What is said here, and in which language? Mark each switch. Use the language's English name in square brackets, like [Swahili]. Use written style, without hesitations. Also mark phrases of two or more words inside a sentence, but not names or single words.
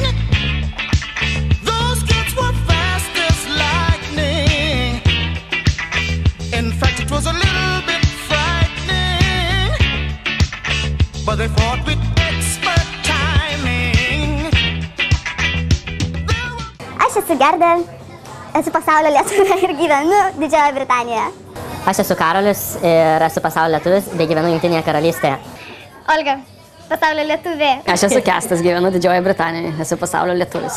[English] Those kids were fast as lightning. In fact, it was a little bit frightening, but they fought with expert timing. [Lithuanian] Aš esu Gerda, esu pasaulio lietuvė ir gyvenu Didžiojoje Britanijoje. Aš esu Karolis ir esu pasaulio lietuvis bei gyvenu Jungtinėje karalystėje. Olga, pasaulio lietuvė. Aš esu Kestas, gyvenu Didžiojoje Britanijoje, esu pasaulio lietuvis.